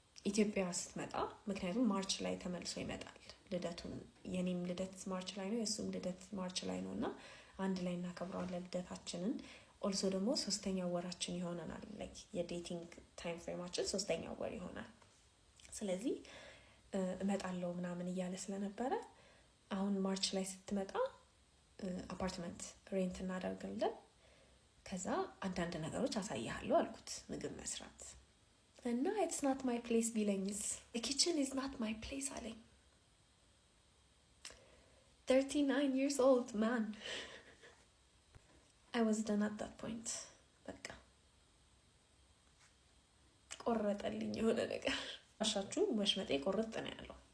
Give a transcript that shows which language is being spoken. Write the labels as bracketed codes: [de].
[am] ኢትዮጵያ ስትመጣ ምክንያቱም ማርች ላይ ተመልሶ ይመጣል ልደቱን። የኔም ልደት ማርች ላይ ነው፣ የሱም ልደት ማርች ላይ ነው እና አንድ ላይ እናከብረዋለን ልደታችንን። ኦልሶ ደግሞ 3ኛው ወራችን ይሆናል። ላይክ የዴቲንግ ታይም ፍሬማችን 3ኛው ወር ይሆናል። ስለዚህ እመጣለሁ ምናምን እያለ ስለነበረ አሁን ማርች ላይ ስትመጣ አፓርትመንት ሬንት እናደርጋለን፣ ከዛ አንዳንድ ነገሮች አሳያለሁ አልኩት ምግብ መስራት እና [en] it's not my place [am] ቢለኝስ? [en] the kitchen is not my place [am] አለኝ። [en] 39 years old man. I was done at that point. [am] በቃ ቆረጠልኝ የሆነ ነገር። አሻችሁ ወሽመጤ ቆርጥ ነው ያለው።